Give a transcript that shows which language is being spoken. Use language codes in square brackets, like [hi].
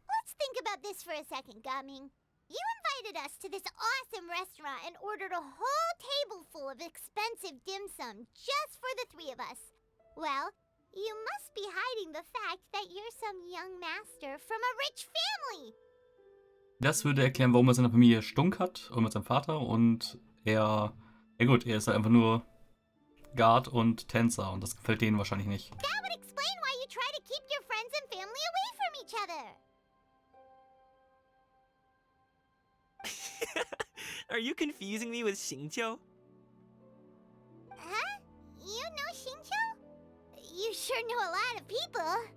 [en] Let's think about this for a second, Gaming. You invited us to this awesome restaurant and ordered a whole table full of expensive dim sum just for the 3 of us. Well, you must be hiding the fact that you're some young master from a rich family. [de] Das würde erklären, warum er seine Familie stunk hat und mit seinem Vater und ja gut, er ist halt einfach nur Guard und Tänzer und das gefällt denen wahrscheinlich nicht. [en] That would explain why you try to keep your friends and family away from each other. Are you confusing me with Xingqiu? Huh? You know Xingqiu? You sure know a lot of people.